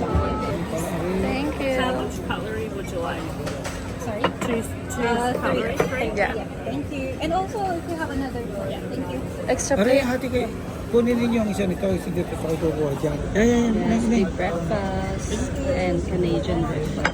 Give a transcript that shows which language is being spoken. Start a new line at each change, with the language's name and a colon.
English: Thank you. How much cutlery would you like? Sorry? Choose cutlery. Yeah. Thank you. And also, if you have another bowl, thank you. Extra
Filipino: Pare,
English: plate.
Filipino: hati kayo. Kunin ninyo ang isa nito. Sige, ito ako kukuha dyan.
English: Yes, the breakfast and Canadian breakfast.